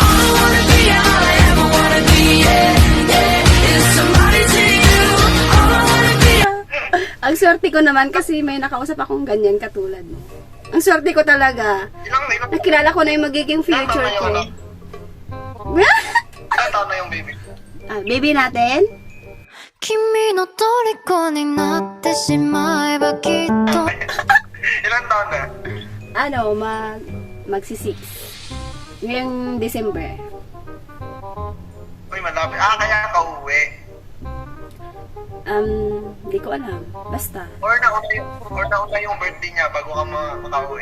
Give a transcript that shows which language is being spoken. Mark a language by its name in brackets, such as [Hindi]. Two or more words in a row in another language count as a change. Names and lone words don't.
[Filipino] Ang swerte ko naman kasi may nakausap akong ganyan katulad mo. Ang swerte ko talaga. Ilang Nakilala ko na yung magiging future ko. ilang taon na yung baby? Baby natin? [Japanese] 君の虜になってしまえばきっと [Filipino] Ilang taon na? Magsi-6. Ngayong December. Uy, malapit. Kaya ka uwi. Di ko alam. Basta. Or nauna yung birthday niya bago ka makauwi.